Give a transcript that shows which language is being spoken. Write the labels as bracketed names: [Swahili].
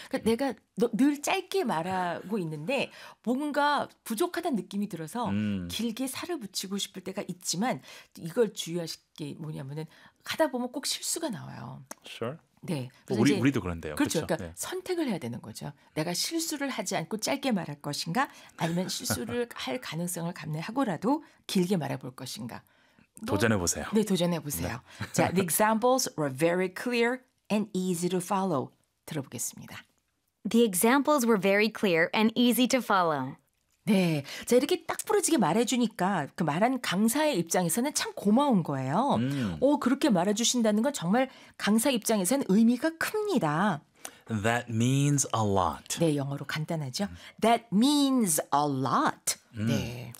[Korean] 그러니까 내가 늘 짧게 말하고 있는데 뭔가 부족하다는 느낌이 들어서 길게 살을 붙이고 싶을 때가 있지만 이걸 주의하실 게 뭐냐면은 하다 보면 꼭 실수가 나와요. [English] Sure. [Korean] 네. 우리도 그런데요. 그렇죠. 그렇죠? 그러니까 네. 선택을 해야 되는 거죠. 내가 실수를 하지 않고 짧게 말할 것인가 아니면 실수를 할 가능성을 감내하고라도 길게 말해볼 것인가. 도전해보세요. 네. 도전해보세요. 네. 자, [English] the examples were very clear and easy to follow. [Korean] 들어보겠습니다. [English] The examples were very clear and easy to follow. [Korean] 네. 자, 이렇게 딱 부러지게 말해주니까 그 말한 강사의 입장에서는 참 고마운 거예요. 그렇게 말해주신다는 건 정말 강사 입장에서는 의미가 큽니다. [English] That means a lot. [Korean] 네, 영어로 간단하죠. [English] That means a lot. [Korean] 네.